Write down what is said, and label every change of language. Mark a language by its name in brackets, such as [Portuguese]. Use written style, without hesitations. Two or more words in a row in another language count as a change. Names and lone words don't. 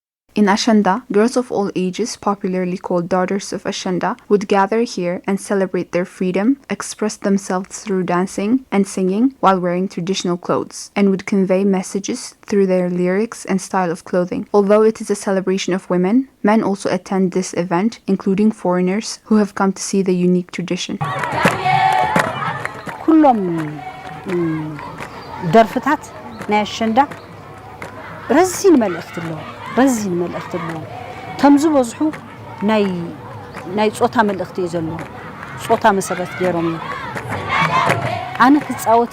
[English] In Ashenda, girls of all ages, popularly called daughters of Ashenda, would gather here and celebrate their freedom, express themselves through dancing and singing while wearing traditional clothes, and would convey messages through their lyrics and style of clothing. Although it is a celebration of women, men also attend this event, including foreigners who have come to see the unique tradition. [Tigrinya] ኩሎም ደርፍታት ናይ ኣሸንዳ ረዚን መልእኽቲ ኣለዎ ተም ዝበዝሑ ናይ ጾታ መልእኽቲ እዩ ዘለዎ ጾታ መሰረት ገይሮም ኣነ ክጻወት